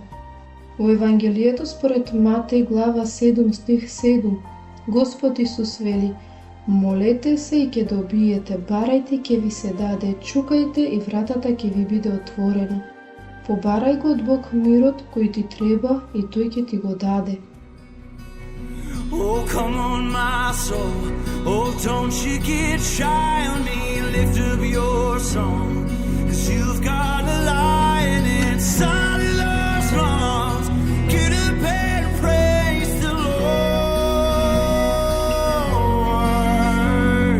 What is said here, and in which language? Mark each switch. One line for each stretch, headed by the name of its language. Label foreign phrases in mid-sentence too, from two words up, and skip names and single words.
Macedonian: Во Евангелието според Матеј глава 7 стих 7, Господ Исус вели: молете се и ќе добиете, барајте ќе ви се даде, чукајте и вратата ќе ви биде отворена. Побарај го од Бог мирот кој ти треба и тој ќе ти го даде.
English: Oh, come on, my soul. Oh, don't you get shy on me. Lift up your song. 'Cause you've got a lion inside of those lungs. Get up and praise the Lord.